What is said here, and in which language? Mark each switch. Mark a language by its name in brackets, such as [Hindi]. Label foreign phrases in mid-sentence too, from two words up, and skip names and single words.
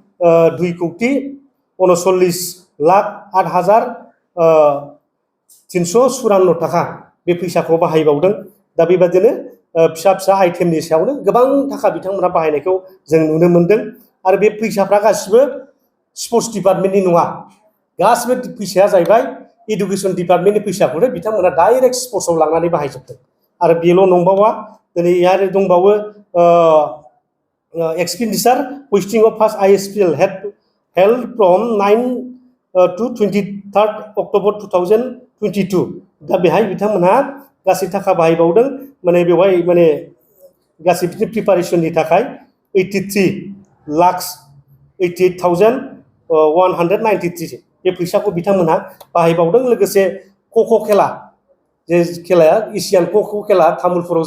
[Bodo] 2,08,08,354 थाखा बे फैसाखौ बाहायबावदों दा बेबादिनो फिसा फिसा आइटेमनि सायावनो गोबां थाखा बिथांमोना बाहायनायखौ जों नुनो मोनदों आरो बे फैसाफ्रा गासिबो [English] sports departmentni [Bodo] नङा गासिबो फैसाया जाहैबाय [English] education departmentni [Bodo] फैसाखौनो बिथांमोना डाइरेक्ट स्पर्ट्सआव लांनानै बाहायजोबदों आरो बेल' नंबावा दिनै आरो दंबावो [English] expenditure posting of first ISPL held from 9 to 23rd October 2022 [Bodo] दा बेहाय बिथांमोनहा गासै थाखा बाहायबावदों माने बेवहाय माने गासै प्रिपारेसननि थाखाय 83,88,193 बे फैसाखौ बिथांमोनहा बाहायबावदों लोगोसे ख'ख' खेला जे खेलाया एसियान ख'ख' खेला तामुलपुराव